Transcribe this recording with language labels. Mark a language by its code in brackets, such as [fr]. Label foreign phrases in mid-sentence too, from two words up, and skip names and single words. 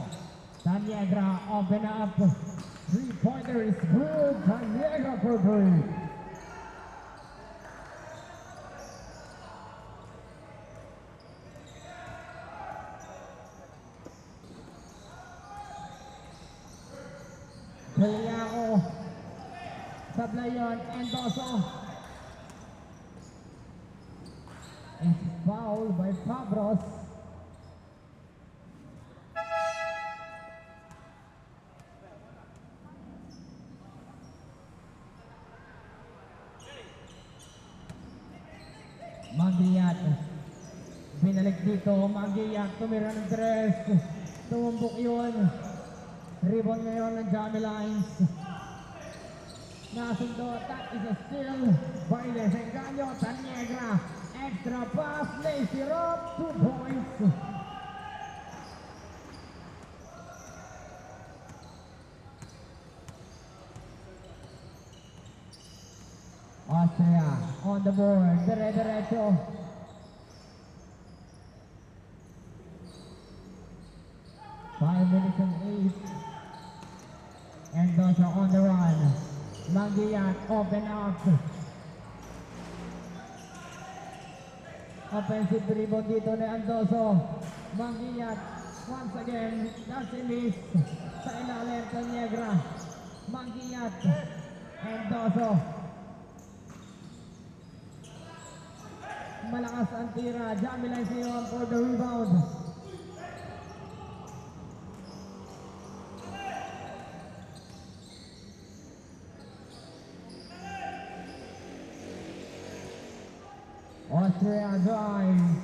[en] Tanyega open up. Three-pointer is good. Tanyega for three. Kaliako. Sablayon. Endoso. It's fouled by Fabros. Magiyat. [tl] Binalik dito. Magiyat. Tumira ng tres. Tumumbok yun. Rebound ngayon ng Jamie Lines. Nasundo. [en] That is a steal by Desengaño. Tanyega. Extra pass. Lacy Rob. 2 points. Austria on the board. Derecho. Five minutes and 8. Endoso on the run. Magiyat open up. Offensive rebound [tl] dito ni Endoso. [en] Magiyat once again. That's a miss. [tl] Sa ilalim Tanyega. Magiyat. Endoso. Malakas ang tira. [en] Jamie Lines for the rebound. Austria drives.